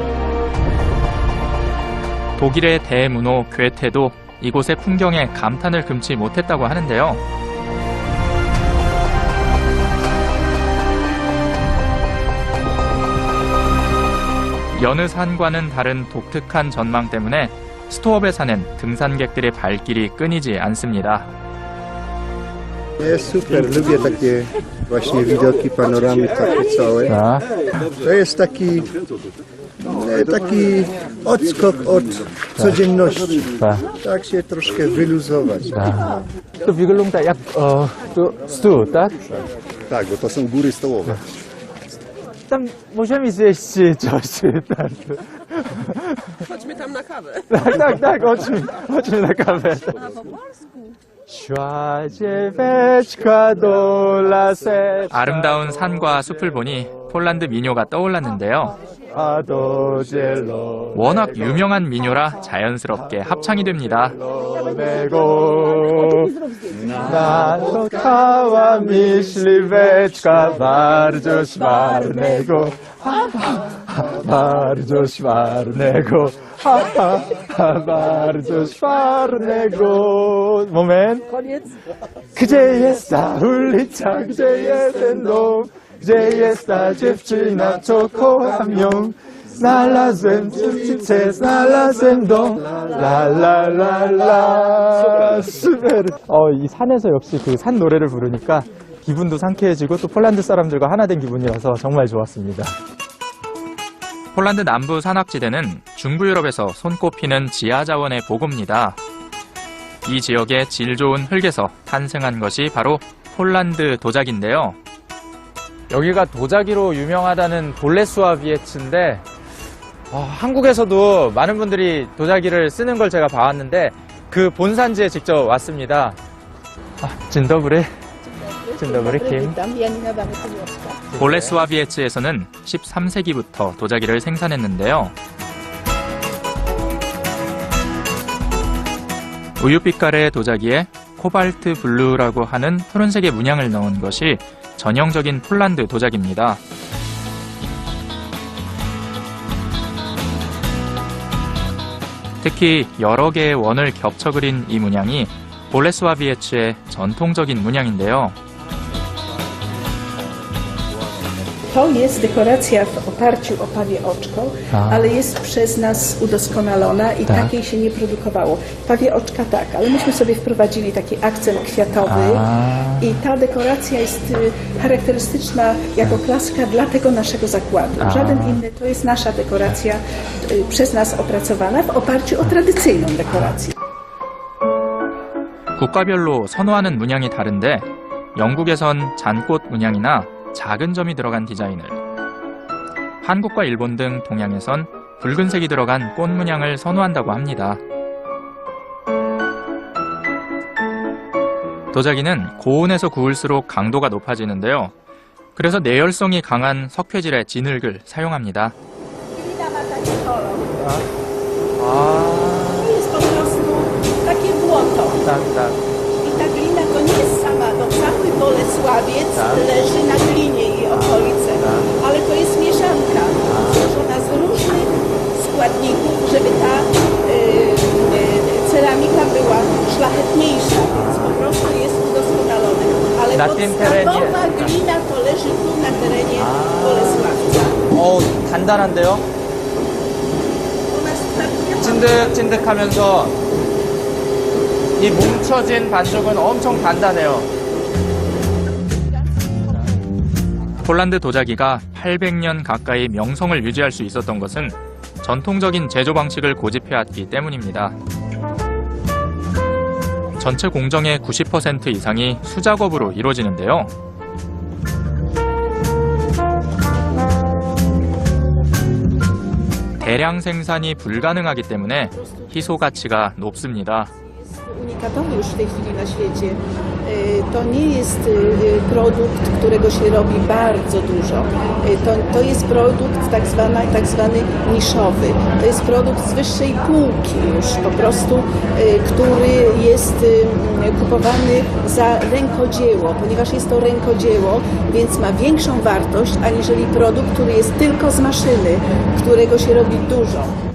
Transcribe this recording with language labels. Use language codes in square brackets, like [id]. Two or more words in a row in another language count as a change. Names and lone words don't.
[ko] 독일의 대문호 괴테도 이곳의 풍경에 감탄을 금치 못했다고 하는데요. 여느 산과는 다른 독특한 전망 때문에 스토업의 산엔 등산객들의 발길이 끊이지 않습니다. [pl] Jest super, lubię takie właśnie widoki, panoramy takie całe. [ko] 자, [pl] To jest taki odskok od codzienności. [ko] 자, [pl] Tak się troszkę wyluzować. [ko] 자. [pl] To wygląda jak tu stół, tak? Tak, bo to są góry stołowe. Tam możemy zjeść coś. Tak. Chodźmy tam na kawę. Tak, chodźmy na kawę. Szła dzieweczka do laseczka. [ko] 아름다운 산과 숲을 보니 폴란드 민요가 떠올랐는데요. 파도 젤로 워낙 유명한 민요라 자연스럽게 합창이 됩니다. 내고 나도 타와 [pl] myśliweczka bardzo szwarnego bardzo szwarnego bardzo szwarnego. Moment. Gdzie jest ta ulica, gdzie jest ten dom, gdzie jest ta dziewczyna, co kocham ją. Znalazłem dziewczynę, znalazłem dom. La la la la. super. [ko] 이 산에서 역시 그 산 노래를 부르니까 기분도 상쾌해지고 또 폴란드 사람들과 하나 된 기분이라서 정말 좋았습니다. 폴란드 남부 산악지대는 중부 유럽에서 손꼽히는 지하 자원의 보고입니다. 이 지역의 질 좋은 흙에서 탄생한 것이 바로 폴란드 도자기인데요. 여기가 도자기로 유명하다는 볼레스와비에츠인데 한국에서도 많은 분들이 도자기를 쓰는 걸 제가 봐왔는데 그 본산지에 직접 왔습니다. [pl] Dzień dobry. Dzień dobry, Kim. Witam, Janina Dawid-Kujowska. [ko] 볼레스와비에츠에서는 13세기부터 도자기를 생산했는데요. 우유빛깔의 도자기에 코발트 블루라고 하는 푸른색의 문양을 넣은 것이 전형적인 폴란드 도자기입니다. 특히 여러 개의 원을 겹쳐 그린 이 문양이 볼레스ła비에츠의 전통적인 문양인데요. [pl] To jest dekoracja w oparciu o pawie oczko, ale jest przez nas udoskonalona i takiej się nie produkowało. Pawie oczka tak, ale myśmy sobie wprowadzili taki akcent kwiatowy i ta dekoracja jest charakterystyczna jako klaska dla tego naszego zakładu. Żaden inny, to jest nasza dekoracja przez nas opracowana w oparciu o tradycyjną dekorację. [ko] 국가별로 선호하는 문양이 다른데 영국에선 잔꽃 문양이나 작은 점이 들어간 디자인을, 한국과 일본 등 동양에선 붉은색이 들어간 꽃 문양을 선호한다고 합니다. 도자기는 고온에서 구울수록 강도가 높아지는데요. 그래서 내열성이 강한 석회질의 진흙을 사용합니다. [pl] To jest po prostu takie błoto. I ta glina to nie jest sama, to cały Bolesławiec leży na glinie i okolice, ale to jest mieszanka złożona z różnych składników, żeby ta ceramika była szlachetniejsza, więc po prostu jest udoskonalona. Ale podstawowa glina to leży tu na terenie Bolesławca. [ko] 단단한데요? [pl] U nas tak [ko] 찐득찐득하면서 이 뭉쳐진 반죽은 엄청 단단해요. 폴란드 도자기가 800년 가까이 명성을 유지할 수 있었던 것은 전통적인 제조 방식을 고집해왔기 때문입니다. 전체 공정의 90% 이상이 수작업으로 이루어지는데요. 대량 생산이 불가능하기 때문에 희소 가치가 높습니다. [pl] Unikatowy już w tej chwili na świecie. To nie jest produkt, którego się robi bardzo dużo. To jest produkt tak zwany niszowy. To jest produkt z wyższej półki już po prostu, który jest kupowany za rękodzieło, ponieważ jest to rękodzieło, więc ma większą wartość aniżeli produkt, który jest tylko z maszyny, którego się robi dużo.